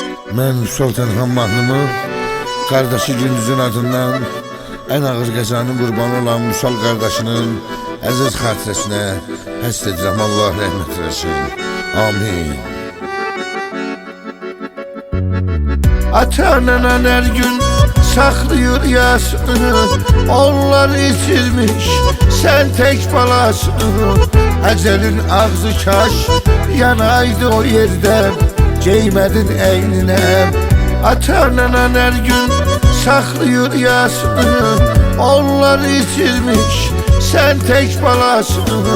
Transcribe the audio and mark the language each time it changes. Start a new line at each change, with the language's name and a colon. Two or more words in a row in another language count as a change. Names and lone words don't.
Azerbaijani: Mən Sultanxan mahnımı qardaşı Gündüzün adından ən ağır qəzanın qurbanı olan Musal qardaşının əziz xatirəsinə həsr edirəm. Allah rəhmət eləsin.
Turkish: Amin. Ata-anan her gün saklıyor yasını, onlar itirmiş sen tek balasını. Ecelin ağzı kaş yanaydı o yerden, giymedin eynine. Ata-anan her gün saklıyor yasını, onlar itirmiş sen tek balasını.